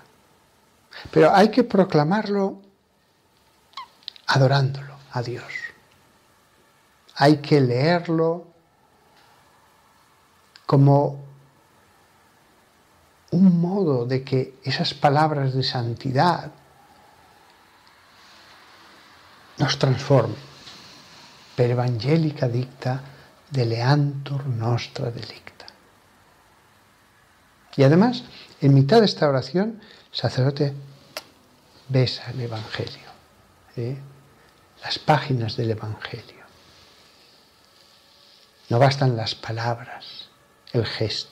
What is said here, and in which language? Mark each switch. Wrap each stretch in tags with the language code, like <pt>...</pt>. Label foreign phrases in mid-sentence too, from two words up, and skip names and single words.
<es>Pero hay que proclamarlo adorándolo a Dios. Hay que leerlo como un modo de que esas palabras de santidad nos transformen.</es> <la>Per evangelica dicta deleantur nostra delicta.</la> <es>Y además, en mitad de esta oración, el sacerdote besa el Evangelio, las páginas del Evangelio. No bastan las palabras, el gesto.</es>